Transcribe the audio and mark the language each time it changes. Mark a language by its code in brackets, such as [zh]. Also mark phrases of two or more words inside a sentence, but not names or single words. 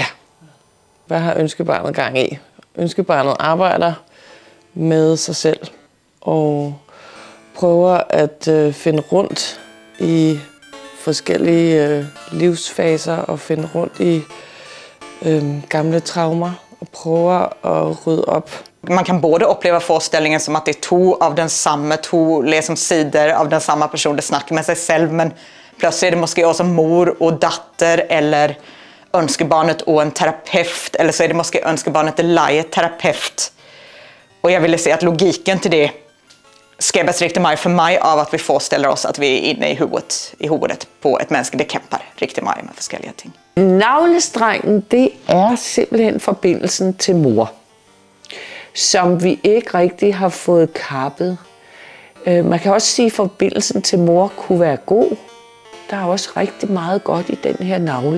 [da] Hvad har ønskebarnet gang i? Ønskebarnet arbejder med sig selv og prøver at finde rundt i forskellige livsfaser og finde rundt i gamle traumer og prøver at rydde op. [sv] Man kan både uppleva föreställningen som att det är två av den samma, två liksom sidor av den samma person det snackar med sig själv, men plötsligt är det måske också mor och dotter eller önskebarnet och en terapeut, eller så är det måske önskebarnet och lejeterapeut. Och jag ville se att logiken till det skapades riktigt mycket för mig av att vi föreställer oss att vi är inne i huvudet på ett mänske, det kämpar riktigt mycket med [da] forskellige ting. Navlestrengen, det er simpelthen forbindelsen til mor, som vi ikke rigtig har fået kappet. Man kan også sige, at forbindelsen til mor kunne være god. Der er også rigtig meget godt i den her navlestreng.